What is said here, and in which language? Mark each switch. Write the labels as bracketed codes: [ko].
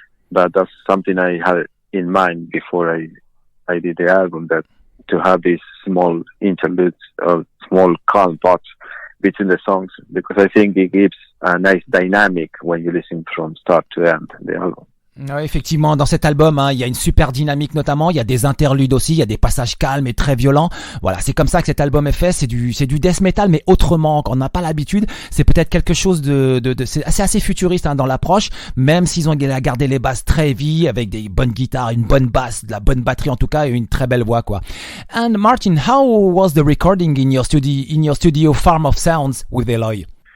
[en] But that's something I had in mind before I did the album, that to have these small interludes of small calm parts between the songs, because I think it gives a nice dynamic when you listen from start to end the album. [fr] Ouais, effectivement, dans cet album, hein, il y a une super dynamique notamment, il y a des interludes aussi, il y a des passages calmes et très violents. Voilà, c'est comme ça que cet album est fait, c'est du death metal, mais autrement, qu'on n'a pas l'habitude. C'est peut-être quelque chose c'est assez futuriste, hein, dans l'approche, même s'ils ont gardé les basses très heavy, avec des bonnes guitares, une bonne basse, de la bonne batterie en tout cas, et une très belle voix, quoi. [en] And Martin, how was the recording in your studio Farm of Sounds with Eloi?